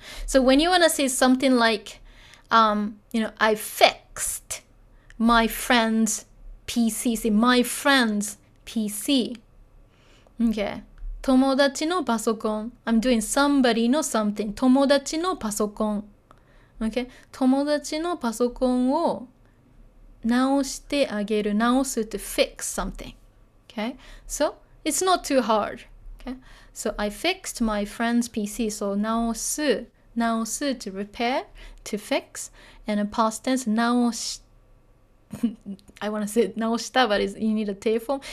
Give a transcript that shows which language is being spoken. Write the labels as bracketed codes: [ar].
[en] So when you want to say something like, I fixed my friend's PC. Say, my friend's PC. Okay. [ja] 友達のパソコン. [en] I'm doing somebody の something. [ja] 友達のパソコン. [en] Okay. [ja] 友達のパソコンを直してあげる. [en] 直す to fix something. Okay. So, it's not too hard. Okay. So, I fixed my friend's PC. So, 直す to repair, to fix. And a past tense, 直しI want to say 直した but you need a T form.